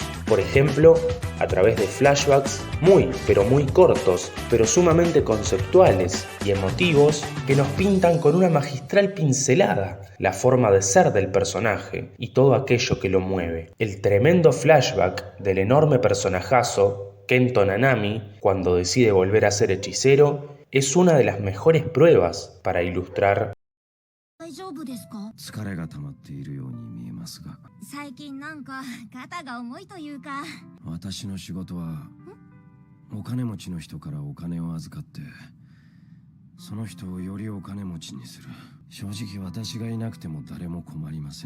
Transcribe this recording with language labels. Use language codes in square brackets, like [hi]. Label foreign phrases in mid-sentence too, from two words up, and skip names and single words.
[es] Por ejemplo, a través de flashbacks muy, pero muy cortos, pero sumamente conceptuales y emotivos, que nos pintan con una magistral pincelada la forma de ser del personaje y todo aquello que lo mueve. El tremendo flashback del enorme personajazo Kento Nanami, cuando decide volver a ser hechicero, es una de las mejores pruebas para ilustrar. [ja] 大丈夫ですか？疲れが溜まっているように見えますが、最近なんか肩が重いというか。私の仕事はお金持ちの人からお金を預かってその人をよりお金持ちにする。正直私がいなくても誰も困りません。